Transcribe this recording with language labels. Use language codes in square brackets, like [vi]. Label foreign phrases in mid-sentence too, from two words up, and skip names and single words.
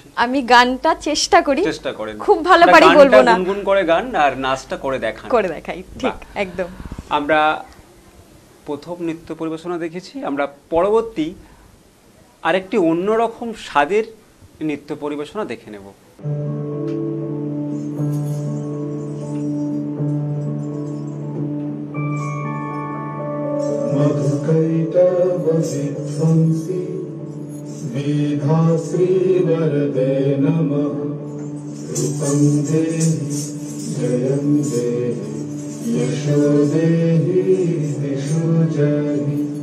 [bn] আমি গানটা চেষ্টা করি, চেষ্টা করেন, খুব ভালো পারি বলবো না, গুনগুন করে গান আর নাচটা করে দেখাই। ঠিক একদম। আমরা প্রথম নৃত্য পরিবেশনা দেখেছি, আমরা পরবর্তী আরেকটি অন্যরকম স্বাদের নৃত্য পরিবেশনা দেখে নেব। [sa] मधुकैटवविध्वंसि विधाश्री वरदे नमः। रूपं देहि जयं देहि यशो देहि दिशो जहि।